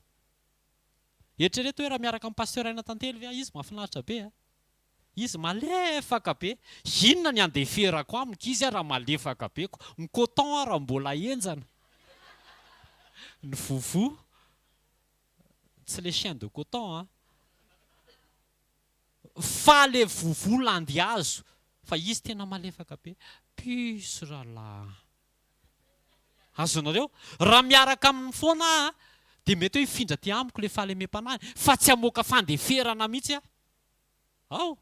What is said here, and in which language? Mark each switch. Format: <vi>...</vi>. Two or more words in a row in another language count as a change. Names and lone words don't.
<mg>Eritrereto hoe raha miaraka amin'ny pasteur Aina Tantely ve izy mahafinaritra be. izy malefaka be. Inona ny andeferako amiko izy raha malefaka be ko. Ny coton raha mbola enjana. Ny vovo. Tsy</mg> <fr>le chien de coton.</fr> <mg>Fa le vovo landihazo. Fa izy tena malefaka be. Puce ralahy. Azonareo? Raha miaraka amin'ny foana dia mety hoe hifindra ty amiko le fahalemem-panahy. Fa tsy hamoaka fandeferana mihitsy ao.</mg>